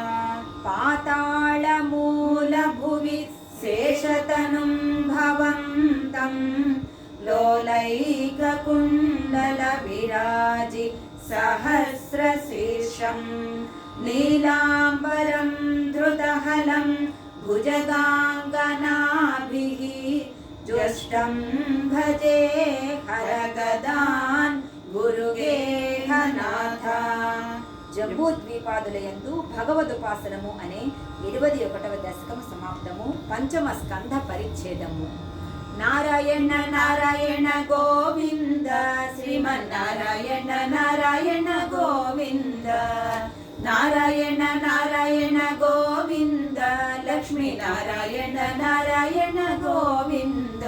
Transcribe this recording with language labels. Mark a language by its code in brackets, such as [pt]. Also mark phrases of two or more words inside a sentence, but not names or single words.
[sa] पातालमूलभुवि शेषतनुं भवन्तं लोलैककुण्डलविराजि सहस्रशीर्षं नीलाम्बरं धृतहलं भुजगाङ्गनाभिः जुष्टं भजे हरगदान् గురుగేహనాథ. [te] జంబూద్వీపాదులయందు భగవదుపాసనము అనే 21వ దశకము సమాప్తము. పంచమ స్కంధ పరిచ్ఛేదము. నారాయణ నారాయణ గోవింద శ్రీమన్నారాయణ నారాయణ గోవింద నారాయణ నారాయణ గోవింద లక్ష్మీ నారాయణ నారాయణ గోవింద